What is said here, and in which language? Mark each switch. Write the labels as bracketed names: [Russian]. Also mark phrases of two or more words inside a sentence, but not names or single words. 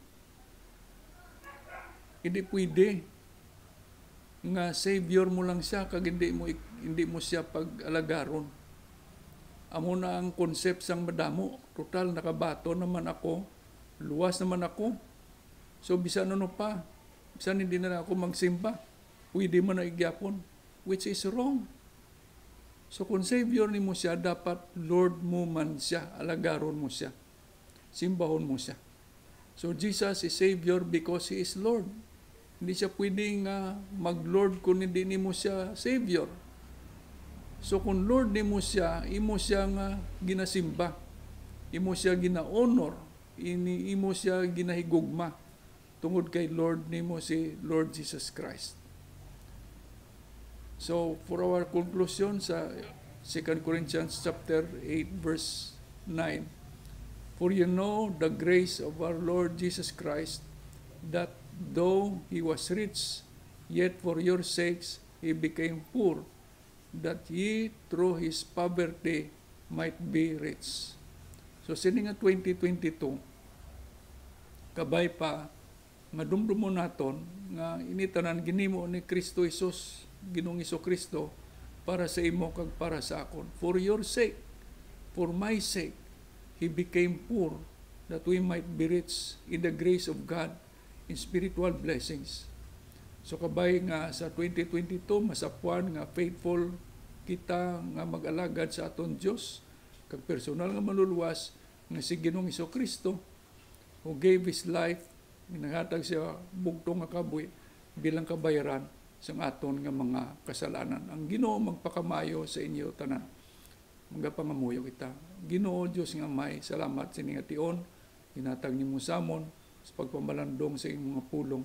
[Hiligaynon] Hindi pwede nga Savior mo lang siya kag hindi mo siya pag-alagaron. Amo na ang concept sang madamo, total nakabato naman ako, luwas naman ako. So bisan ano pa, bisan hindi na ako magsimba, pwede man na igyapon, [English] which is wrong. [Hiligaynon] So kung Savior ni mo siya, dapat Lord mo man siya, alagaron mo siya, simbahon mo siya. [English] So Jesus is Savior because He is Lord. [Hiligaynon] Hindi siya pwedeng mag-Lord kung hindi ni mo siya Savior. So kung Lord ni mo siya, imo siya nga ginasimba, imo siya gina-honor, imo siya ginahigugma, tungod kay Lord ni mo si Lord Jesus Christ. [English] So, for our conclusion [Hiligaynon] sa 2 Corinthians chapter 8 verse 9, [English] for you know the grace of our Lord Jesus Christ, that though He was rich, yet for your sakes He became poor, that ye through His poverty might be rich. So, [Hiligaynon] sini nga 2022, kabay pa, nga dumdumo naton, nga initanan ginimo ni Kristo Jesus, Ginoong Hesukristo, para sa imo kag para sa akon. [English] For your sake, for my sake, He became poor, that we might be rich in the grace of God, in spiritual blessings. [Hiligaynon] So kabay nga sa 2022, masapuan nga faithful kita nga mag-alagad sa aton Dios, kag personal nga maluluwas nga si Ginoong Hesukristo, [English] who gave His life [Hiligaynon] Ginhatag siya bugtong nga kabuhi bilang kabayaran sa aton nga mga kasalanan. Ang Ginoo magpakamayo sa inyo tanan. Magapangamuyo kita. Ginoo Dios nga may salamat sa inyong ation. Ginhatag nimo samon sa pagpamalandong sa inyong mga pulong.